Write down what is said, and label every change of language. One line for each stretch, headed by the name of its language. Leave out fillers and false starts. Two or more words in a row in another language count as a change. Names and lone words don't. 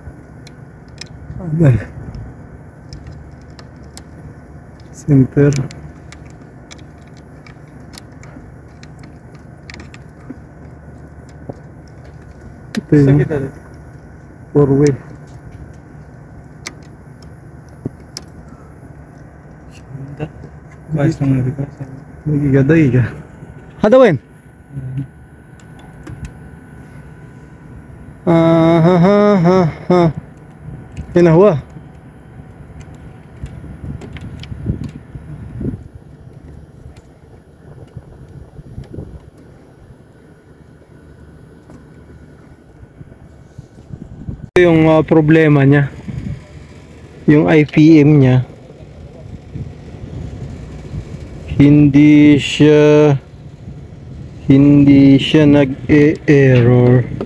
English: Okay. Center.
Filipino: Ito yung 4-way.
Arabic: دقيقة هذا وين؟ هنا هو
Filipino: yung problema niya yung IPM niya hindi siya nag-error.